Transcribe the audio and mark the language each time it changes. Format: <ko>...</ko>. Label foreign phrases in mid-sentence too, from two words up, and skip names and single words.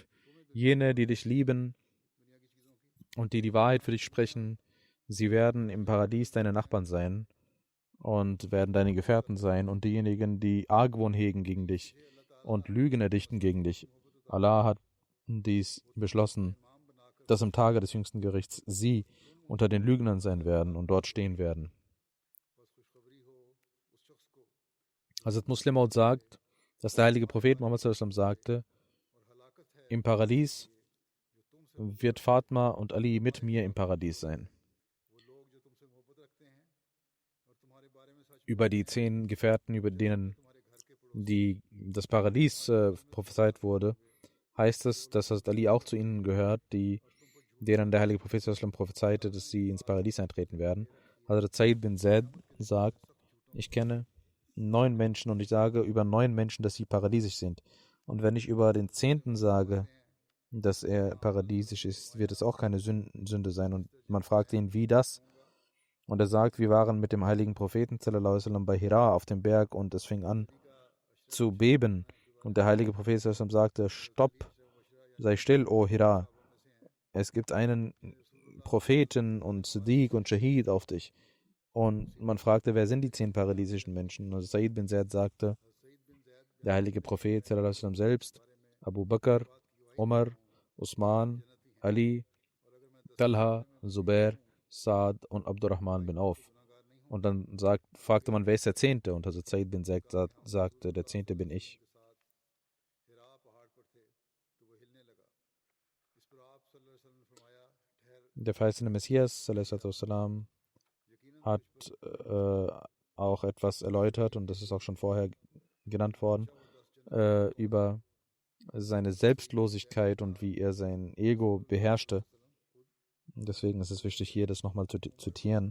<de>Jene, die dich lieben und die die Wahrheit für dich sprechen, sie werden im Paradies deine Nachbarn sein und werden deine Gefährten sein, und diejenigen, die Argwohn hegen gegen dich und Lügen erdichten gegen dich. Allah hat dies beschlossen, dass im Tage des jüngsten Gerichts sie unter den Lügnern sein werden und dort stehen werden. Hazrat Muslim Maud sagt, dass der heilige Prophet Muhammad</de> <ar>صلى الله عليه وسلم</ar> <de>sagte, im Paradies wird Fatma und Ali mit mir im Paradies sein. Über die 10 Gefährten, über denen das Paradies prophezeit wurde, heißt es, dass Hazrat Ali auch zu ihnen gehört, denen der heilige Prophet</de> <ar>صلى الله عليه وسلم</ar> <de>prophezeite, dass sie ins Paradies eintreten werden. Hazrat Said bin Zaid sagt, ich kenne 9 Menschen und ich sage über 9 Menschen, dass sie paradiesisch sind. Und wenn ich über den 10. sage, dass er paradiesisch ist, wird es auch keine Sünde sein. Und man fragt ihn, wie das? Und er sagt, wir waren mit dem heiligen Propheten</de> <ar>صلى الله عليه وسلم</ar> <de>bei Hira auf dem Berg und es fing an zu beben. Und der heilige Prophet</de> <ar>صلى الله عليه وسلم</ar> <de>sagte, stopp, sei still, o Hira. Es gibt einen Propheten und Siddiq und Shahid auf dich. Und man fragte, wer sind die 10 paradiesischen Menschen? Und Said bin Zaid sagte, der heilige Prophet</de> <ar>صلى الله عليه وسلم</ar> <de>selbst, Abu Bakr, Umar, Usman, Ali, Talha, Zubair, Saad und Abdurrahman bin Auf. Und dann fragte man, wer ist der 10.? Und also Said bin Zaid sagte, der 10. bin ich. Der verheißene Messias</de> <ar>صلى الله عليه وسلم</ar> <de>hat auch etwas erläutert, und das ist auch schon vorher genannt worden, über seine Selbstlosigkeit und wie er sein Ego beherrschte. Deswegen ist es wichtig, hier das nochmal zu zitieren.</de>